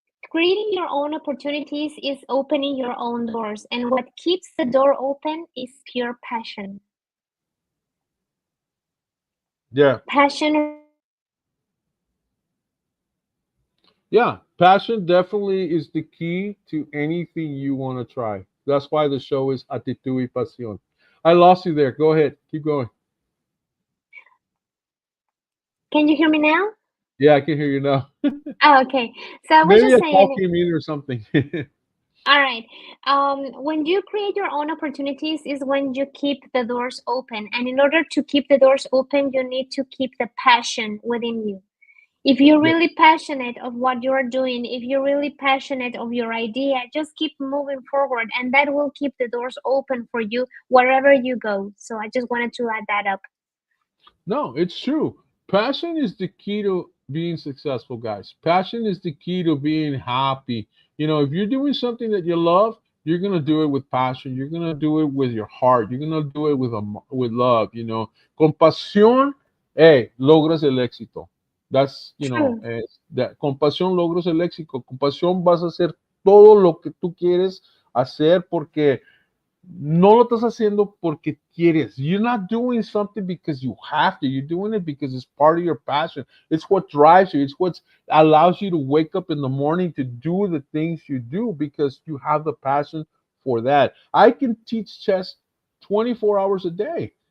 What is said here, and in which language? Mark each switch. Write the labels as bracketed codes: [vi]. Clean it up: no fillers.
[en] Creating your own opportunities is opening your own doors, and what keeps the door open is pure passion. Yeah. Passion Yeah, passion definitely is the key to anything you want to try. That's why the show is Actitud y Pasión. I lost you there. Go ahead. Keep going. Can you hear me now? Yeah, I can hear you now. Oh, okay. So I was Maybe just a saying, talking mute or something. all right. When you create your own opportunities is when you keep the doors open. And in order to keep the doors open, you need to keep the passion within you. If you're Yeah. really passionate of what you're doing, if you're really passionate of your idea, just keep moving forward and that will keep the doors open for you wherever you go. So I just wanted to add that up. No, it's true. Passion is the key to being successful, guys. Passion is the key to being happy. If you're doing something that you love, you're gonna do it with passion. You're gonna do it with your heart. You're gonna do it with love. [es] Con pasión, logras el éxito. [en] That's True. [es] con pasión logras el éxito. Con pasión vas a hacer todo lo que tú quieres hacer porque no lo estás haciendo porque quieres. [en] You're not doing something because you have to. You're doing it because it's part of your passion. It's what drives you. It's what allows you to wake up in the morning to do the things you do because you have the passion for that. I can teach chess 24 hours a day.